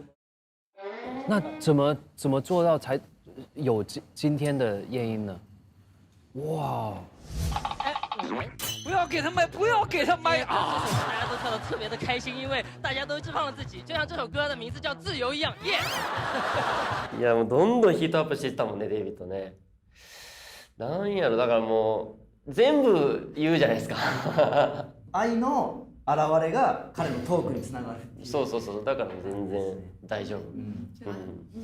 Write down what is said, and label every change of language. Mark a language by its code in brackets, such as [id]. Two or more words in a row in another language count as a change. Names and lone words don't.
[zh] 那怎么做到才有今天的夜莺呢？哇！不要给他麦，不要给他麦啊！大家都跳得特别的开心，因为大家都释放了自己，就像这首歌的名字叫《自由》一样，耶！ [ja] いやもうどんどんヒートアップしていったもんね、デイビッドね。なんやろ、だからもう全部言うじゃないですか。愛の現れが彼のトークにつながる。そう、だから全然大丈夫。